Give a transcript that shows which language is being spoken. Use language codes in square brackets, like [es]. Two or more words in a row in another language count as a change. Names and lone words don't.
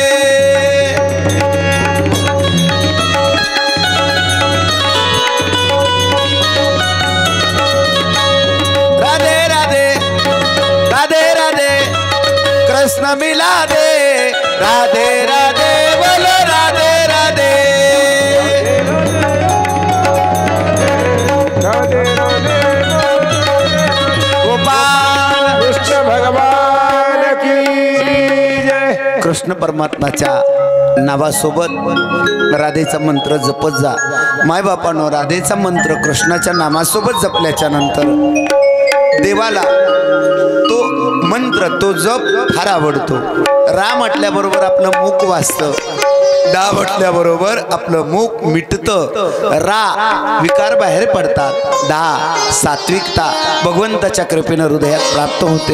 [hi] राधे राधे राधे राधे कृष्ण मिला दे राधे राधे बोलो राधे राधे. राधे राधे गोपाल कृष्ण भगवान की जय. [mr] कृष्ण परमात्माच्या नावासोबत राधेचा मंत्र जपत जा. मायबापानो राधेचा मंत्र कृष्णाच्या नामासोबत जपल्याच्या नंतर देवाला तो मंत्र तो जप फार आवडतो. रा म्हटल्याबरोबर आपलं मुख वाचतं. डा म्हटल्याबरोबर आपलं मुख मिटतं. रा विकार बाहेर पडतात. डा सात्विकता भगवंताच्या कृपेनं हृदयात प्राप्त होते.